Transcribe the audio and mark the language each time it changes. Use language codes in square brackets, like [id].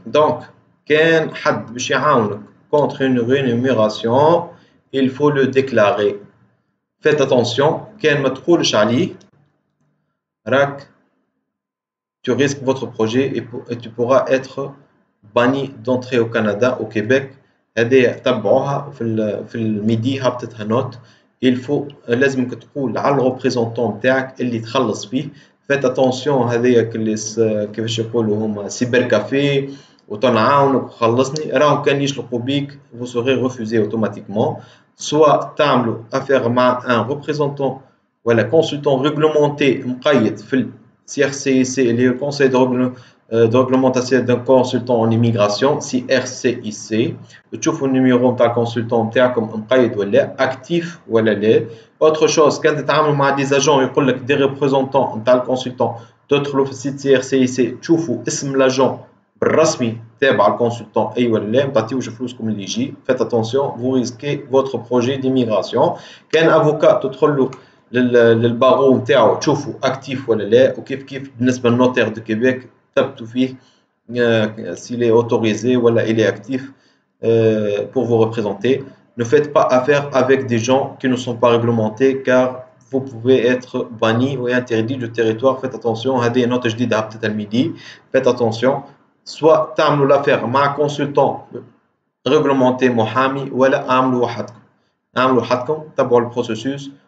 [fr] Donc [ar] كان حد باش يعاونك [fr] contre une rémunération il faut le déclarer. Faites attention [ar] كان ما تقولش عليه راك [fr] tu risques votre projet et tu pourras être banni d'entrer au Canada, au Québec. [ar] هذه تبعوها في الميدي هبطتها نوت. [fr] il faut [ar] لازمك تقول على الريبريزونطون نتاعك اللي تخلص فيه. فات اتونسيون هذيك اللي كيفاش يقولوا هما سيبر كافي وتنعاونك وخلصني راهو كان يشلقوا بيك [fr] vous serez refusé automatiquement. soit [ar] تعملوا affaire مع [fr] un représentant [ar] ولا [fr] consultant réglementé [ar] مقيد في CRCIC اللي هو Conseil de réglementation d'un consultant en immigration CRCIC تشوفوا النيميرو نتاع الكونسلتون نتاعكم مقيد ولا اكتيف ولا لا. [fr] autre chose [ar] كان تتعاملوا مع دي اجون يقول لك دي ريبريزونطون نتاع الكونسلتون تدخلوا في السيت CRCIC تشوفوا اسم لاجون بالرسمي تابع الكونسلتون اي ولا لا ما تعطيوش فلوسكم اللي يجي. [fr] faites attention vous risquez votre projet d'immigration. [ar] كان افوكا تدخلوا للبارو نتاعو تشوفوا اكتيف ولا لا وكيف كيف بالنسبه للنوتير دو كيبيك تثبتوا فيه [fr] s'il est autorisé [ar] ولا [fr] il est actif pour vous représenter. Ne faites pas affaire avec des gens qui ne sont pas réglementés car vous pouvez être banni ou interdit du territoire. Faites attention [ar] هذه نوت جديده هبطت الميدي. [fr] faites attention soit [ar] تعملوا l'affaire مع [fr] consultant réglementé [ar] محامي ولا اعملوا وحدكم تبعوا البروسيسوس.